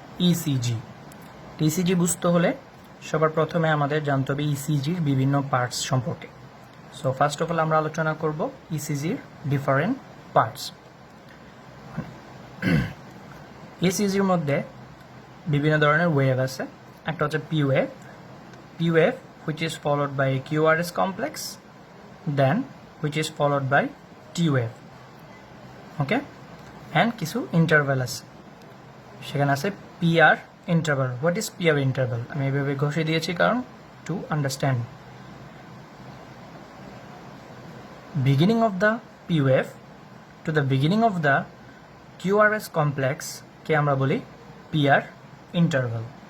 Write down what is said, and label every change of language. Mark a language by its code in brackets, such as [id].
[bn] ECG ECG বুঝতে হলে সবার প্রথমে আমাদের জানতে হবে ইসিজির বিভিন্ন পার্টস সম্পর্কে। [en] so first of all [bn] আমরা আলোচনা করব ইসিজির ডিফারেন্ট পার্টস। ইসিজির মধ্যে বিভিন্ন ধরনের ওয়েভ আছে। একটা হচ্ছে [en] P wave which is followed by a QRS complex, then which is followed by T wave. [bn] Okay, and কিছু ইন্টারভ্যাল আছে, সেখানে আছে PR interval. [en] What is PR interval? [bn] আমি এভাবে ঘষে দিয়েছি কারণ [en] To understand. Beginning of the P wave to the beginning of the QRS complex [bn] কে আমরা বলি [en] PR interval.